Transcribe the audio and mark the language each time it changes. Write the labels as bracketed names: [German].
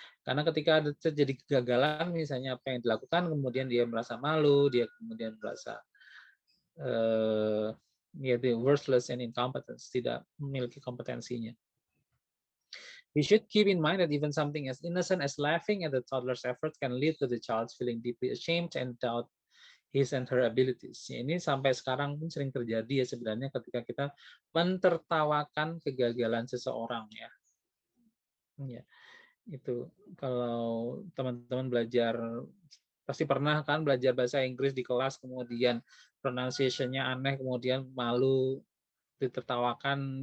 [Indonesian] Karena ketika ada terjadi kegagalan, misalnya apa yang dilakukan, kemudian dia merasa malu, dia kemudian merasa ya [English] the worthless and incompetence, [Indonesian] tidak memiliki kompetensinya. [English] We should keep in mind that even something as innocent as laughing at the toddler's efforts can lead to the child feeling deeply ashamed and doubt his and her abilities. [Indonesian] Ini sampai sekarang pun sering terjadi ya sebenarnya ketika kita mentertawakan kegagalan seseorang ya. Ya, itu kalau teman-teman belajar pasti pernah kan belajar bahasa Inggris di kelas kemudian pronunciation-nya aneh kemudian malu ditertawakan.